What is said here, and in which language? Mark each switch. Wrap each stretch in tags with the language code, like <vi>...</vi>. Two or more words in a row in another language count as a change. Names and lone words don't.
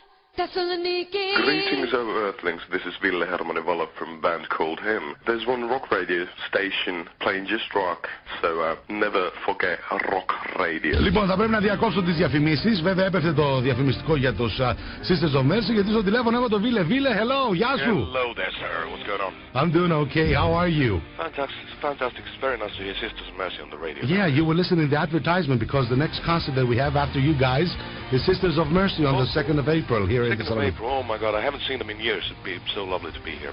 <en>Thessaloniki. Greetings, Earthlings. This is Ville Valo from a band called Him. There's one rock radio station playing just rock, so never forget rock radio.</en> <el>Λοιπόν, θα πρέπει να διακόψω τις διαφημίσεις. Βέβαια, έπεφτε το διαφημιστικό για τους Sisters of Mercy, γιατί στο τηλέφωνο έχω το Ville. Ville, hello, γεια σου.</el> <en>Hello there, sir. What's going on? I'm doing okay. How are you? Fantastic. It's fantastic. It's very nice to hear Sisters of Mercy on the radio. Yeah, you were listening to the advertisement because the next concert that we have after you guys is Sisters of Mercy on the 2nd of April here in Thessaloniki. April. Oh my God, I haven't seen them in years. It'd be so lovely to be here.</en>